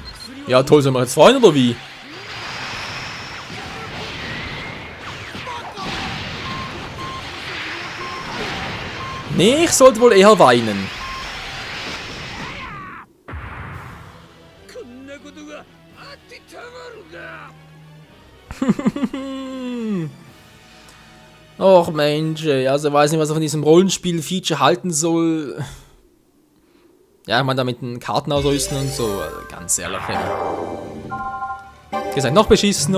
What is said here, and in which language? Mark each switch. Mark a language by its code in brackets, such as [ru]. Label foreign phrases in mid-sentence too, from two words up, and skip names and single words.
[de] Ja, toll, sollen wir jetzt freuen oder wie? Nee, ich sollte wohl eher weinen. [ja] こんなことがあってたまるか。 [de] Och Mensch, ey, also ich weiß nicht, was er von diesem Rollenspiel-Feature halten soll. Ja, ich meine, da mit den Karten ausrüsten und so, also ganz ehrlich. Ihr seid noch beschissener?